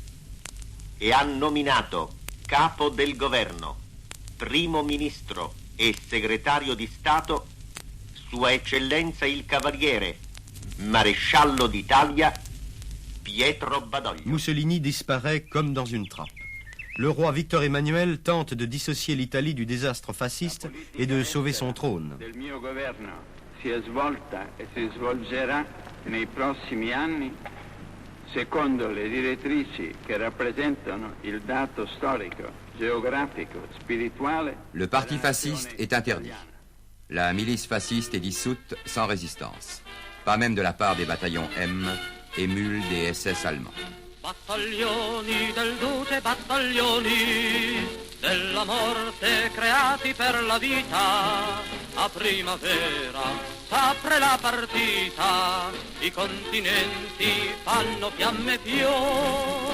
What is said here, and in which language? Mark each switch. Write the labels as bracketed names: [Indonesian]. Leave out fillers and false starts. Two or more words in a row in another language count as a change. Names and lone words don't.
[Italian] e ha nominato Capo del Governo, Primo Ministro e Segretario di Stato Sua Eccellenza il Cavaliere Maresciallo d'Italia Pietro Badoglio. [French] Mussolini disparaît comme dans une trappe. Le roi Victor Emmanuel tente de dissocier l'Italie du désastre fasciste et de sauver son trône. [Italian] Il mio governo si è svolta e si svolgerà nei prossimi anni secondo le direttrici che rappresentano il dato storico, geografico, spirituale. [French] Le parti fasciste est interdit. La milice fasciste est dissoute sans résistance. Pas même de la part des bataillons M, émules des SS allemands. [Italian] Battaglioni del duce, battaglioni della morte creati per la vita. A primavera s'apre la partita, i continenti fanno fiamme fior.